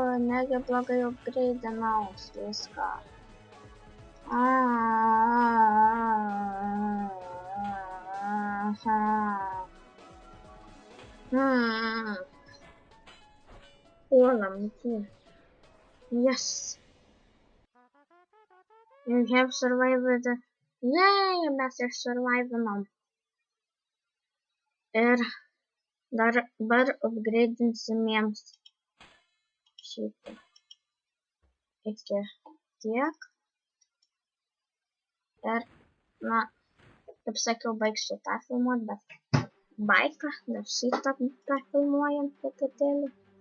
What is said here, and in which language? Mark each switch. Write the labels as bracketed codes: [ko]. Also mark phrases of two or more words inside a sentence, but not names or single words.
[lt] Negi blogai upgraidinau viską. Puolam iki. [en] Yes. You have survived. Yay, [lt] mes survivinom. Ir dabar upgraidinsim jiems šitą. Iki tiek. Ir, na, kaip sakiau, baigsiu tą filmuot, bet baiką, dar šitą filmuojam truputėlį.